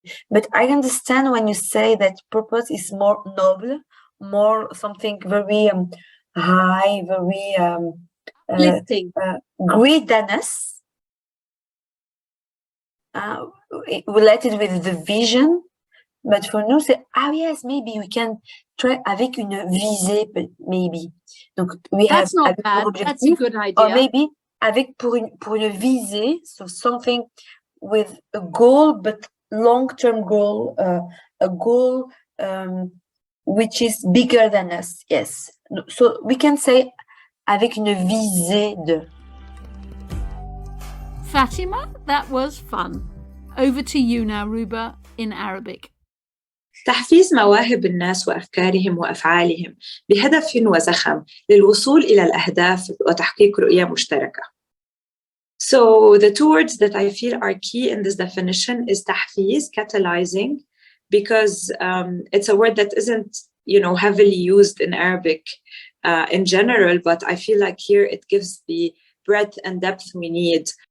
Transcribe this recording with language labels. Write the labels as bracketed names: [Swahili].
[English] But I understand when you say that purpose is more noble, more something very high, very Lifting. greatness, related with the vision. But for [French] nous, c'est, [English] yes, maybe we can try [French] avec une visée, [English] maybe. Donc, we That's have not bad. That's a good idea. Or maybe [French] avec pour une visée, [English] so something with a goal, but long-term goal, a goal which is bigger than us. Yes. So we can say [French] avec une visée de. [English] Fatima, that was fun. Over to you now, Ruba, in Arabic. [Arabic] تحفيز مواهب الناس وأفكارهم وأفعالهم بهدف وزخم للوصول إلى الأهداف وتحقيق رؤية مشتركة. [English] So the two words that I feel are key in this definition is تحفيز, catalyzing, because it's a word that isn't, heavily used in Arabic in general, but I feel like here it gives the breadth and depth we need.